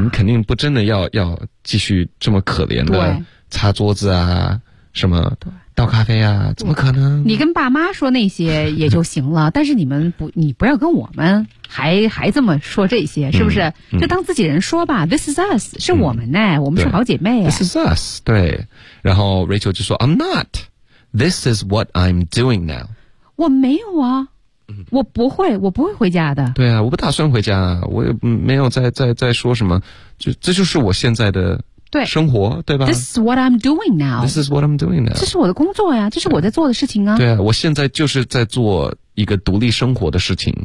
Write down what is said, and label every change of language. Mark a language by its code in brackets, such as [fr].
[zh] 你肯定不真的要继续这么可怜的擦桌子啊什么倒咖啡啊，怎么可能，你跟爸妈说那些也就行了但是你不要跟我们还这么说这些，是不是、嗯嗯、就当自己人说吧。 [en] This is us, [zh] 是我们呢、欸嗯、我们是好姐妹、欸、 [en] This is us, [zh] 对。然后 [en] Rachel [zh] 就说 [en] I'm not, This is what I'm doing now. [zh] 我没有啊，我不会回家的。对啊，我不打算回家，我也没有再说什么，这就是我现在的生活。对吧 [en] This is what I'm doing now. This is what I'm doing now. [zh] 这是我的工作呀，这是我在做的事情啊。对啊，我现在就是在做一个独立生活的事情。